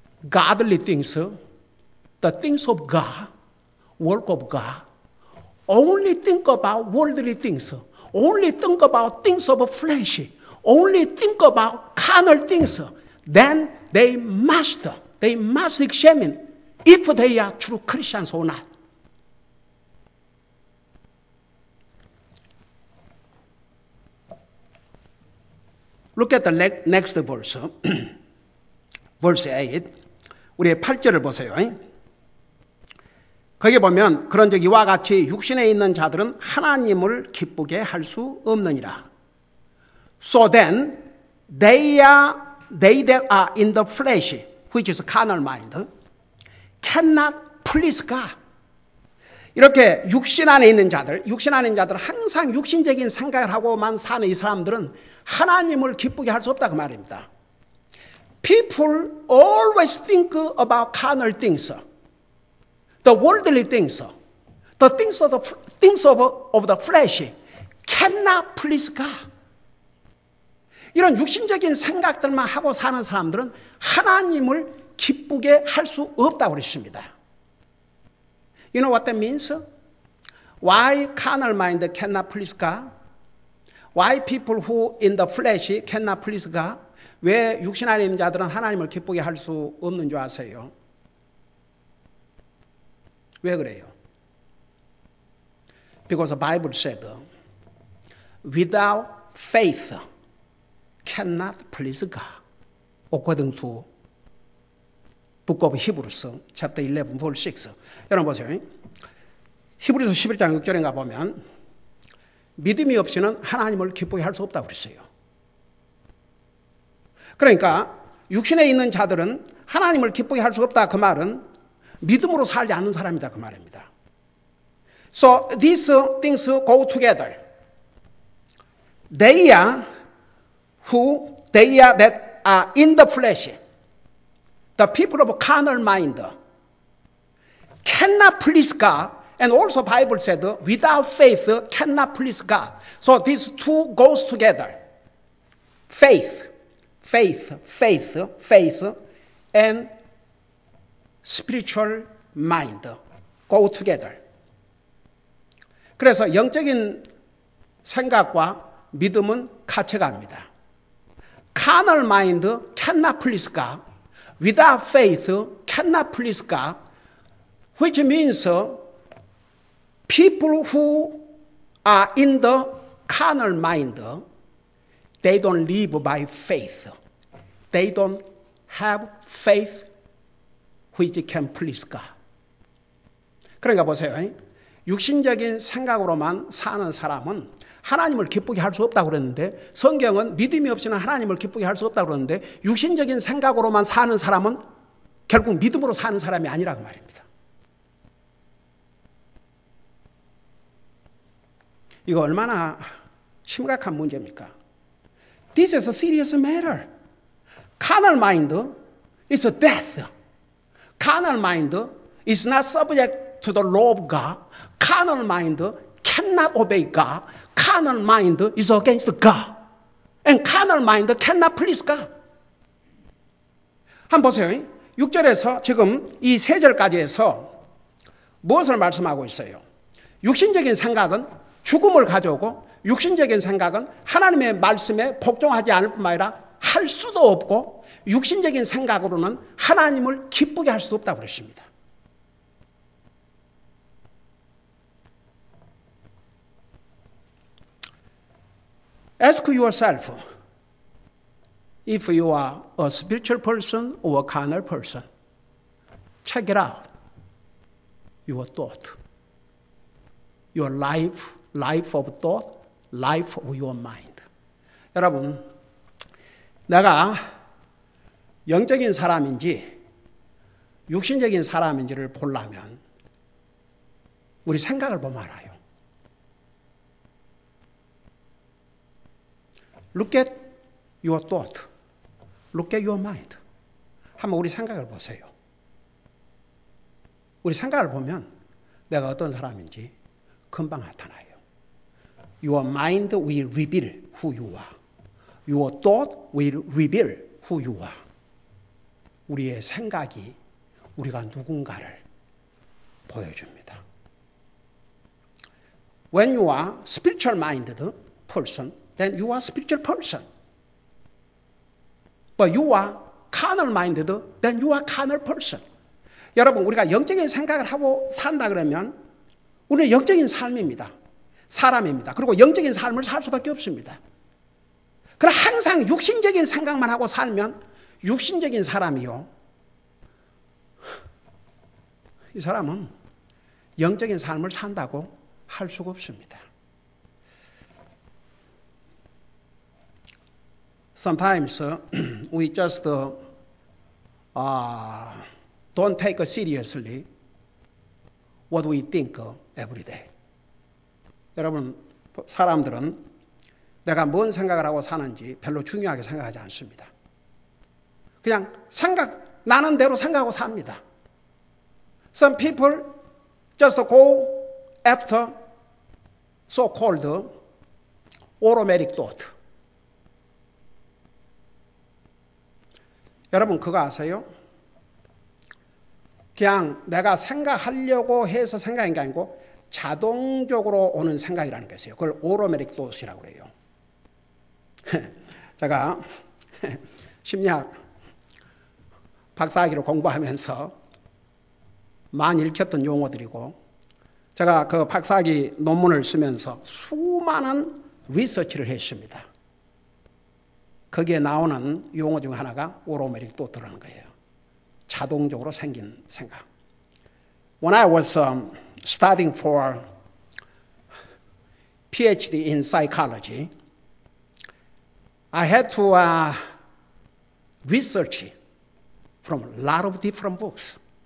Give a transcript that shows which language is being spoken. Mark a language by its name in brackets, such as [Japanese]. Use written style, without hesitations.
[English] godly things, the things of God, work of God, only think about worldly things, only think about things of flesh, only think about carnal things, then they must examine if they are true Christians or not. Look at the next verse, verse 8. [Korean] 우리의 8절을 보세요. 거기 보면 그런즉 이와 같이 육신에 있는 자들은 하나님을 기쁘게 할 수 없느니라. [English] So then they that are in the flesh, which is carnal mind, cannot please God. [Korean] 이렇게 육신 안에 있는 자들 항상 육신적인 생각을 하고만 사는 이 사람들은 하나님을 기쁘게 할 수 없다 그 말입니다. [English] People always think about carnal things, the worldly things, the things of the flesh cannot please God. [Korean] 이런 육신적인 생각들만 하고 사는 사람들은 하나님을 기쁘게 할 수 없다고 그랬습니다. [English] You know what that means? Why carnal mind cannot please God? Why people who in the flesh cannot please God? [Korean] 왜 육신 안에 있는 자들은 하나님을 기쁘게 할 수 없는 줄 아세요? 왜 그래요? [English] Because the Bible said, without faith cannot please God. According to Book of Hebrews, chapter 11, verse 6. [Korean] 여러분 보세요. 히브리서 11장 6절에 가보면 믿음이 없이는 하나님을 기쁘게 할 수 없다고 그랬어요. 그러니까 육신에 있는 자들은 하나님을 기쁘게 할 수 없다 그 말은 믿음으로 살지 않는 사람이다 그 말입니다. [English] So these things go together. They are that are in the flesh. The people of carnal mind cannot please God, and also Bible said without faith cannot please God. So these two goes together. Faith, and spiritual mind, go together. [Korean] 그래서 영적인 생각과 믿음은 같이 갑니다. [English] Carnal mind cannot please God. Without faith cannot please God. Which means people who are in the carnal mind, they don't live by faith. They don't have faith which can please God. [Korean] 그러니까 보세요. 육신적인 생각으로만 사는 사람은 하나님을 기쁘게 할 수 없다고 그랬는데, 성경은 믿음이 없이는 하나님을 기쁘게 할 수 없다고 그러는데, 육신적인 생각으로만 사는 사람은 결국 믿음으로 사는 사람이 아니라고 말입니다. 이거 얼마나 심각한 문제입니까? [English] This is a serious matter. Carnal mind is a death. Carnal mind is not subject to the law of God. Carnal mind cannot obey God. Carnal mind is against God. And carnal mind cannot please God. [Korean] 한번 보세요. 6절에서 지금 이 3절까지 해서 무엇을 말씀하고 있어요? 육신적인 생각은 죽음을 가져오고, 육신적인 생각은 하나님의 말씀에 복종하지 않을 뿐만 아니라 할 수도 없고, 육신적인 생각으로는 하나님을 기쁘게 할 수도 없다고 그랬습니다. [English] Ask yourself if you are a spiritual person or a carnal person. Check it out. Your thought. Your life of thought, life of your mind. [Korean] 여러분, 내가 영적인 사람인지 육신적인 사람인지를 보려면 우리 생각을 보면 알아요. [English] Look at your thought. Look at your mind. [Korean] 한번 우리 생각을 보세요. 우리 생각을 보면 내가 어떤 사람인지 금방 나타나요. [English] Your mind will reveal who you are. Your thought will reveal who you are. [Korean] 우리의 생각이 우리가 누군가를 보여줍니다. [English] When you are spiritual-minded person, then you are spiritual person. But you are carnal-minded, then you are carnal person. [Korean] 여러분, 우리가 영적인 생각을 하고 산다 그러면 우리는 영적인 삶입니다. 사람입니다. 그리고 영적인 삶을 살 수밖에 없습니다. 그러나 항상 육신적인 생각만 하고 살면 육신적인 사람이요, 이 사람은 영적인 삶을 산다고 할 수가 없습니다. [English] Sometimes we just don't take seriously what we think every day. [Korean] 여러분, 사람들은 내가 뭔 생각을 하고 사는지 별로 중요하게 생각하지 않습니다. 그냥 나는 대로 생각하고 삽니다. [English] Some people just go after so-called automatic thought. [Korean] 여러분, 그거 아세요? 그냥 내가 생각하려고 해서 생각인 게 아니고 자동적으로 오는 생각이라는 게 있어요. 그걸 automatic thought이라고 그래요. 제가 심리학 박사학위를 공부하면서 많이 읽혔던 용어들이고, 제가 그 박사학위 논문을 쓰면서 수많은 리서치를 했습니다. 거기에 나오는 용어 중 하나가 automatic thought라는 거예요. 자동적으로 생긴 생각. [English] When I was studying for PhD in psychology, I had to research from a lot of different books.